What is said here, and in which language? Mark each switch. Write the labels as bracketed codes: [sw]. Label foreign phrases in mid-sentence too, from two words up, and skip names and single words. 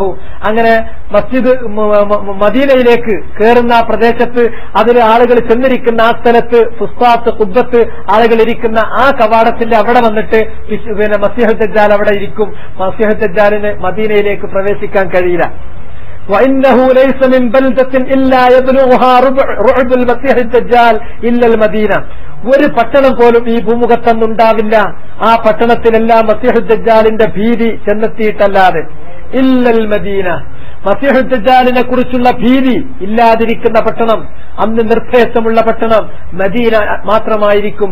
[ml] അങ്ങനെ മദീനയിലേക്ക് കയറുന്ന ആ പ്രദേശത്ത് അതിൽ ആളുകൾ ചെന്നിരിക്കുന്ന ആ സ്ഥലത്ത് ഫുസ്താത്ത് ഖുബ്ബത്ത് ആളുകൾ ഇരിക്കുന്ന ആ കവാടത്തിന്റെ അവിടെ വന്നിട്ട് മസീഹ് ദജ്ജാൽ അവിടെ ഇരിക്കും. മസീഹ് ദജ്ജാലിന് മദീനയിലേക്ക് പ്രവേശിക്കാൻ കഴിയില്ല. [ar] وإنه ليس من بلدة إلا يبلغها رعب المسيح الدجال إلا المدينة. [ml] ഒരു പട്ടണം പോലും ഈ ഭൂമുഖത്തൊന്നുണ്ടാവില്ല, ആ പട്ടണത്തിലെല്ലാം മസീഹ് ദജ്ജാലിന്റെ ഭീതി ചെന്നെത്തിയിട്ടല്ലാതെ. [ar] إلا المدينة, [ml] മസീഹ് ദജ്ജാലിനെ കുറിച്ചുള്ള ഭീതി ഇല്ലാതിരിക്കുന്ന പട്ടണം, അന്ന് നിർഭയത്വമുള്ള പട്ടണം മദീന മാത്രമായിരിക്കും.